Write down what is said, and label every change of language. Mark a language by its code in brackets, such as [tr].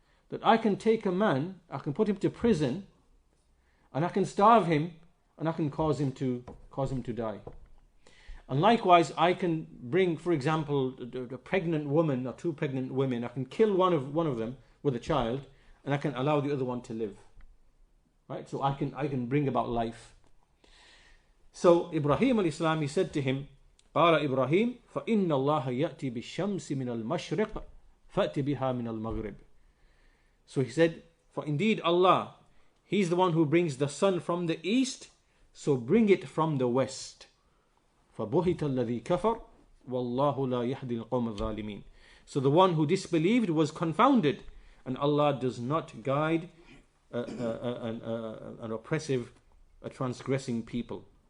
[en] that I can take a man, I can put him to prison, and I can starve him, and I can cause him to die. And likewise, I can bring, for example, a pregnant woman or two pregnant women. I can kill one of them with a child, and I can allow the other one to live. Right? So I can bring about life. So Ibrahim alayhi salam, he said to him, [ar] قال إبراهيم فإن الله يأتي بالشمس من المشرق فأت بها من المغرب. [en] So he said, for indeed Allah, He's the one who brings the sun from the east, so bring it from the west. [ar] فَبُهِتَ الَّذِي كَفَرْ وَاللَّهُ لَا يَهْدِي الْقَوْمَ الظَّالِمِينَ. [en] So the one who disbelieved was confounded, and Allah does not guide an oppressive, a transgressing people.